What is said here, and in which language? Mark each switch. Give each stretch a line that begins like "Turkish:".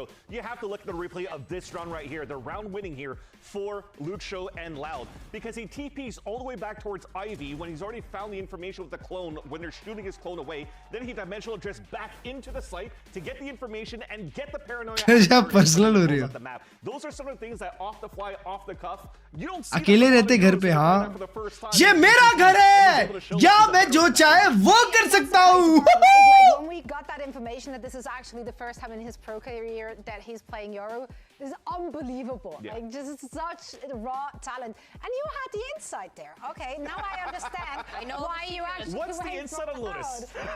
English: You have to look at the replay of this round right here, the round winning here for Luxio and Loud, because he TPs all the way back towards Ivy when he's already found the information with the clone when they're shooting his clone away. Then he dimensional drifts back into the site to get the information and get the paranoia.
Hindi: Personal हो रही है.
English: Those are some of the things that off the fly, off the cuff, you don't see.
Hindi: अकेले रहते घर पे. हाँ, ये मेरा घर है, या मैं जो चाहे वो कर सकता हूँ.
English: When we got that information that this is actually the first time in his pro career that he's playing Euro, this is unbelievable. Yeah. Like just such raw talent, and you had the insight there. Okay, now I understand why you actually. What's the insight on Lotus?